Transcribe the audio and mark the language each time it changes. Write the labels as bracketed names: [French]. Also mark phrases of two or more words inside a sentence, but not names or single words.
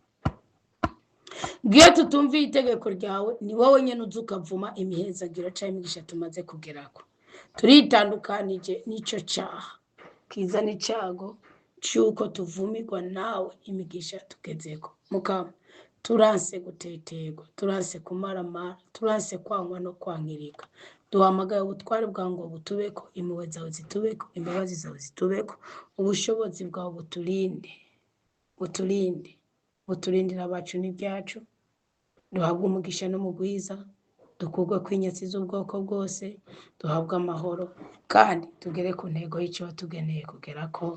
[Rundi] Ngiyo tutumviye itegeko ryawe ni wowe nyene uza ukavuma imihezagiro canke imigisha tumaze kugerako. Turitandukanije n'ico caha kizana icago c'uko tuvumirwa nawe imigisha tugezeko. Mukama, turanse guteterwa, turanse kumaramara, turanse kwangwa no kwankirika. Duhamagaye ubutware bwawe ngo butubeko, impuhwe zawe zitubeko, imbabazi zawe zitubeko, ubushobozi bwawe buturindire abacu n'ibyacu. Duhabwe umugisha n'umugwiza, dukurwe kw'inyatsi z'ubwoko bwose, duhabwe amahoro kandi tugere ku ntego y'icyo watugeneye kugerako.